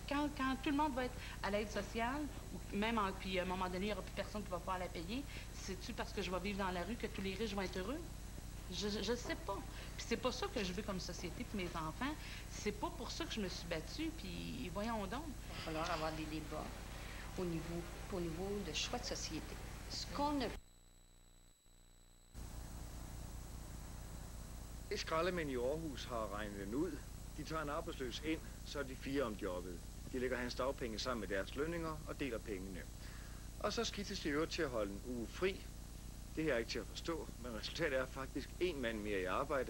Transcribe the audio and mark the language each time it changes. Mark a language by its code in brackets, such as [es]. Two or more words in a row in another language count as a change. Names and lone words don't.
[fr] Quand tout le monde va être à l'aide sociale, ou même puis à un moment donné, il n'y aura plus personne qui va pouvoir la payer, c'est-tu parce que je vais vivre dans la rue que tous les riches vont être heureux? Je ne sais pas. Puis c'est pas ça que je veux comme société pour mes enfants. C'est pas pour ça que je me suis battue, puis voyons donc. Il va falloir avoir des débats au niveau de choix de société. Ce qu'on a... [da] Skraldemænd i Aarhus har regnet den ud. De tager en arbejdsløs ind, så er de 4 om jobbet. De lægger hans dagpenge sammen med deres lønninger og deler pengene. Og så skiftes de øvrigt til at holde en uge fri. Det her er ikke til at forstå, men resultatet er faktisk 1 mand mere i arbejde.